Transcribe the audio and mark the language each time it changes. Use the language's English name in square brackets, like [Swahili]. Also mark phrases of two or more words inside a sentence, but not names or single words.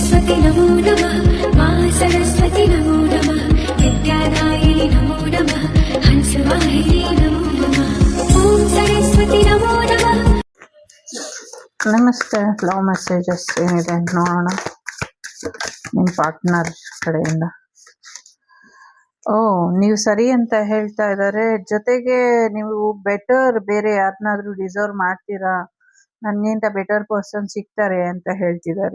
[Sanskrit] नमो नमः मा सरस्वती नमो नमः विद्यादायिनि नमो नमः हंसवाहिनी नमो नमः ॐ सरस्वती नमो नमः. [Kannada] ನಮಸ್ತೆ. [English] love messages [Kannada] ಏನಿದೆ ನೋಡೋಣ ನಿಮ್ಮ ಪಾರ್ಟ್ನರ್ ಕಡೆಯಿಂದ. ನೀವು ಸರಿ ಅಂತ ಹೇಳ್ತಾ ಇದ್ದಾರೆ, ಜೊತೆಗೆ ನೀವು ಬೆಟರ್ ಬೇರೆ ಯಾರನ್ನಾದ್ರೂ ಡಿಸರ್ವ್ ಮಾಡ್ತೀರಾ, ನನ್ಗಿಂತ [English] better person [Kannada] ಸಿಗ್ತಾರೆ ಅಂತ ಹೇಳ್ತಿದ್ದಾರೆ.